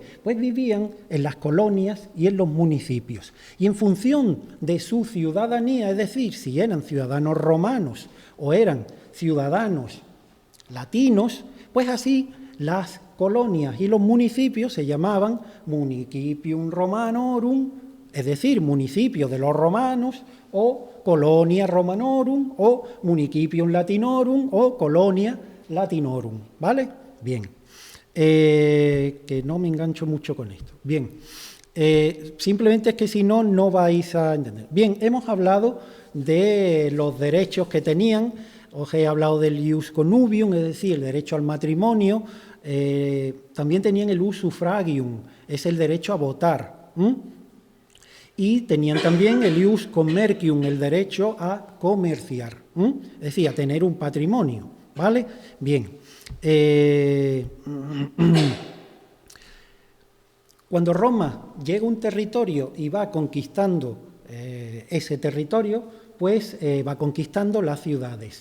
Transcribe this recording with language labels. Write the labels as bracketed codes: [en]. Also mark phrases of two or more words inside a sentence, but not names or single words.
[es] Pues vivían en las colonias y en los municipios. Y en función de su ciudadanía, es decir, si eran ciudadanos romanos o eran ciudadanos latinos, pues así las colonias y los municipios se llamaban [la] municipium romanorum, [es] es decir, municipio de los romanos, o [la] colonia romanorum, [es] o [la] municipium latinorum, [es] o [la] colonia latinorum, [es] ¿vale? Bien, que no me engancho mucho con esto. Bien, simplemente es que si no, no vais a entender. Bien, hemos hablado de los derechos que tenían. Os he hablado del [la] ius connubium, [es] es decir, el derecho al matrimonio. También tenían el [la] ius suffragium, [es] es el derecho a votar. Y tenían también el [la] ius commercium, [es] el derecho a comerciar, es decir, a tener un patrimonio, ¿vale? Bien. Cuando Roma llega a un territorio y va conquistando ese territorio, pues va conquistando las ciudades.